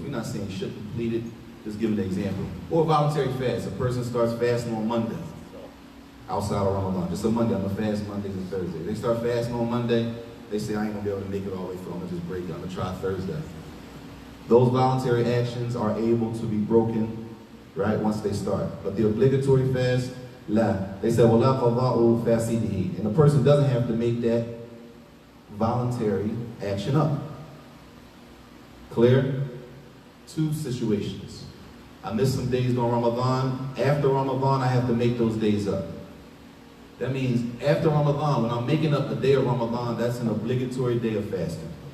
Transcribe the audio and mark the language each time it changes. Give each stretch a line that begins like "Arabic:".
English: We're not saying you should complete it, just giving an example. Or voluntary fast. A person starts fasting on Monday, outside of Ramadan. Just a Monday, I'm going to fast Mondays and Thursdays. They start fasting on Monday, they say, I ain't going to be able to make it all the way through, I'm going to just break it, I'm going to try Thursday. Those voluntary actions are able to be broken, right, once they start. But the obligatory fast, la. They said,
Arabic: وَلَا قَضَاءُ فَاسِدِهِ.
English: And the person doesn't have to make that voluntary action up. Clear? Two situations. I missed some days during Ramadan. After Ramadan, I have to make those days up. That means after Ramadan, when I'm making up a day of Ramadan, that's an obligatory day of fasting.